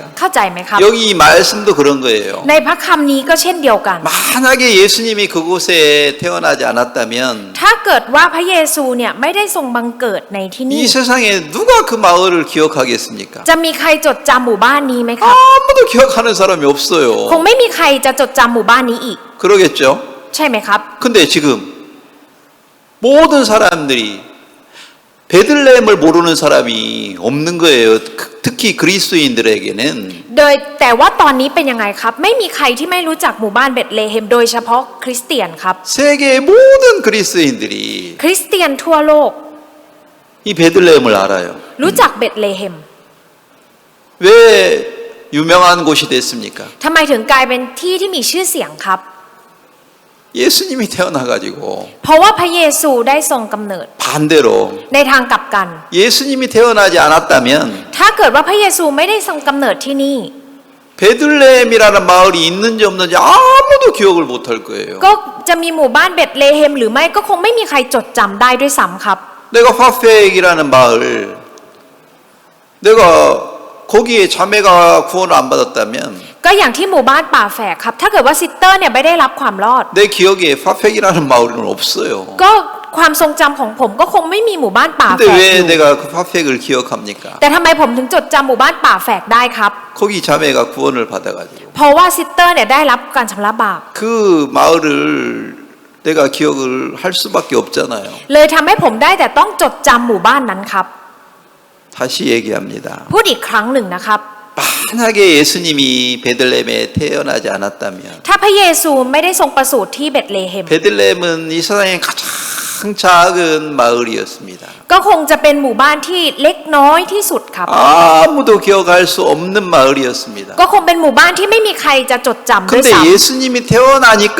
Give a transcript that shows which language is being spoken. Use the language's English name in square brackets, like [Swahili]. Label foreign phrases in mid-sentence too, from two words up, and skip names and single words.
[Thai] เข้าใจไหมครับ [Korean] 여기 이 말씀도 그런 거예요. [Thai] ในพระคำนี้ก็เช่นเดียวกัน [Korean] 만약에 예수님이 그곳에 태어나지 않았다면 [Thai] ถ้าเกิดว่าพระเยซูเนี่ยไม่ได้ทรงบังเกิดในที่นี่ [Korean] 이 세상에 누가 그 마을을 기억하겠습니까? [Thai] จะมีใครจดจำหมู่บ้านนี้ไหมครับ [Korean] 아무도 기억하는 사람이 [Thai] คง [Korean] 없어요. [Thai] ไม่มีใครจะจดจำหมู่บ้านนี้อีก [Korean] 그러겠죠? [Thai] ใช่ไหมครับ [Korean] 근데 지금 모든 사람들이 베들레헴을 모르는 사람이 없는 거예요. 특히 그리스도인들에게는 [Thai] โดยแต่ว่าตอนนี้เป็นยังไงครับ ไม่มีใครที่ไม่รู้จักหมู่บ้านเบธเลเฮมโดยเฉพาะคริสเตียนครับ [Korean] 세계의 모든 그리스도인들이 [Thai] คริสเตียนทั่วโลก [Korean] 이 베들레헴을 알아요. [Thai] รู้จักเบธเลเฮม [Korean] 왜 유명한 곳이 됐습니까? [Thai] ทำไมถึงกลายเป็นที่ที่มีชื่อเสียงครับ [Korean] 예수님이 태어나가지고 [Thai] เพราะว่าพระเยซูได้ทรงกำเนิด [Korean] 반대로 [Thai] ในทางกลับกัน [Korean] 예수님이 태어나지 않았다면 [Thai] ถ้าเกิดว่าพระเยซูไม่ได้ทรงกำเนิดที่นี่ [Korean] 베들레헴이라는 마을이 있는지 없는지 아무도 기억을 못할 거예요. [Thai] ก็จะมีหมู่บ้านเบธเลเฮมหรือไม่ก็คงไม่มีใครจดจำได้ด้วยซ้ำครับ [Korean] 내가 파펙이라는 마을, 내가 거기에 자매가 구원을 안 받았다면 [Thai] ก็อย่างที่หมู่บ้านป่าแฝกครับ ถ้าเกิดว่าซิสเตอร์เนี่ยไม่ได้รับความรอด [Korean] 내 기억에 파펙이라는 마을은 없어요. [Thai] ก็ความทรงจำของผมก็คงไม่มีหมู่บ้านป่าแฝ [Korean] 근데 [Thai] กอ [Korean] 왜 [Thai] ยู่ [Korean] 내가 그 파펙을 기억합니까? [Thai] แต่ทำไมผมถึงจดจำหมู่บ้านป่าแฝกได้ครับ [Korean] 거기 자매가 구원을 받아가지고 [Thai] เพราะว่าซิสเตอร์เนี่ยได้รับการชำระบาป [Korean] 그 마을을 내가 기억을 할 수밖에 없잖아요. [Thai] เลยทำให้ผมได้แต่ต้องจดจำหมู่บ้านนั้นครับ [Korean] 다시 얘기합니다. [Thai] พูดอีกครั้งหนึ่งนะครับ [Korean] 만약에 예수님이 베들레헴에 태어나지 않았다면 [Thai] ถ้าพระเยซูไม่ได้ทรงประสูติที่เบธเลเฮม [Korean] 베들레헴은 이 세상에 가장 작은 마을이었습니다. [Thai] ก็คงจะเป็นหมู่บ้านที่เล็กน้อยที่สุดครับ [Korean] 아무도 기억할 수 없는 마을이었습니다. [Thai] ก็คงเป็นหมู่บ้านที่ไม่มีใครจะจดจำด้วย [Korean] 근데 [Thai] ซ้ [Korean] 예수님이 태어나니까